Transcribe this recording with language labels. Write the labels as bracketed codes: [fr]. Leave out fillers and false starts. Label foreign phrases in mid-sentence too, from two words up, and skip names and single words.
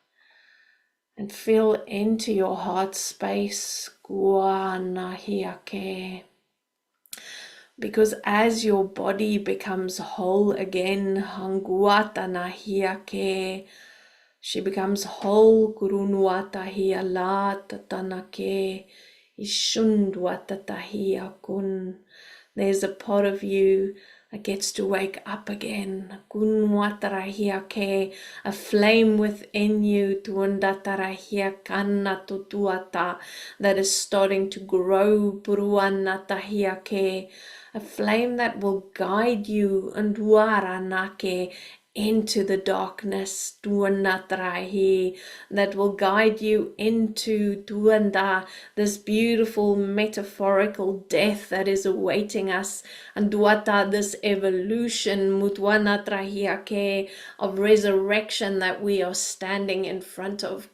[en] And feel into your heart space. Guanahiake. Because as your body becomes whole again, Hanguatanahiake, She becomes whole. Kurunuatahi ala tatanake. Ishundwatatahi akun. There's a part of you that gets to wake up again. Kunwatarahiake, a flame within you, tuandatarahiakana tutuata, that is starting to grow. Puruanatahiake, a flame that will guide you and waranake into the darkness, tuanatrahi, that will guide you into tuanda, this beautiful metaphorical death that is awaiting us, and duata, this evolution, mutwanatrahiake, of resurrection that we are standing in front of.